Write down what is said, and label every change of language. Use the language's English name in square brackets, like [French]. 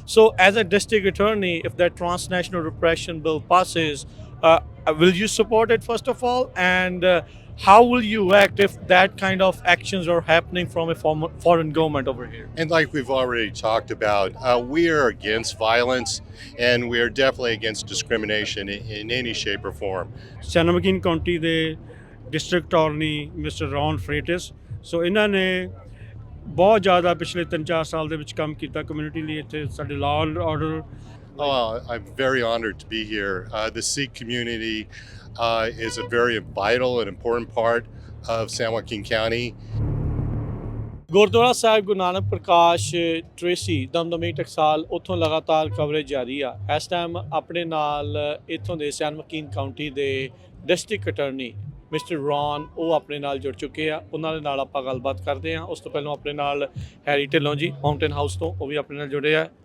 [English] So, as a district attorney, if that transnational repression bill passes, will you support it first of all? And how will you act if that kind of actions are happening from a foreign government over here? And like we've already talked about, we are against violence and we are definitely against discrimination in any shape or form. [Punjabi] ਸੈਨਮਕੀਨ County ਦੇ district attorney mister Ron ਫਰੇਟਸ ਸੋ ਇਹਨਾਂ ਨੇ ਬਹੁਤ ਜ਼ਿਆਦਾ ਪਿਛਲੇ 3-4 ਸਾਲ ਦੇ ਵਿੱਚ ਕੰਮ ਕੀਤਾ ਕਮਿਊਨਿਟੀ ਲਈ ਇੱਥੇ ਸਾਡੇ law and order [English] Oh, I'm very honored to be here. The Sikh community is a very vital and important part of San Joaquin County. [Punjabi] Gurdwara Sahib Guru Nanak Prakash Tracy Damdami Taksal ਉੱਥੋਂ ਲਗਾਤਾਰ ਕਵਰੇਜ ਜਾਰੀ ਆ। ਇਸ ਟਾਈਮ ਆਪਣੇ ਨਾਲ ਇੱਥੋਂ ਦੇ ਸੈਨ ਮਕੀਨ ਕਾਉਂਟੀ ਦੇ ਡਿਸਟ੍ਰਿਕਟ ਅਟਾਰਨੀ ਮਿਸਟਰ ਰੌਨ ਉਹ ਆਪਣੇ ਨਾਲ ਜੁੜ ਚੁੱਕੇ ਆ। ਉਹਨਾਂ ਦੇ ਨਾਲ ਆਪਾਂ ਗੱਲਬਾਤ ਕਰਦੇ ਹਾਂ। ਉਸ ਤੋਂ ਪਹਿਲਾਂ ਆਪਣੇ ਨਾਲ Harry Dhillon ji mountain house ਤੋਂ ਉਹ ਵੀ ਆਪਣੇ ਨਾਲ ਜੁੜੇ ਆ।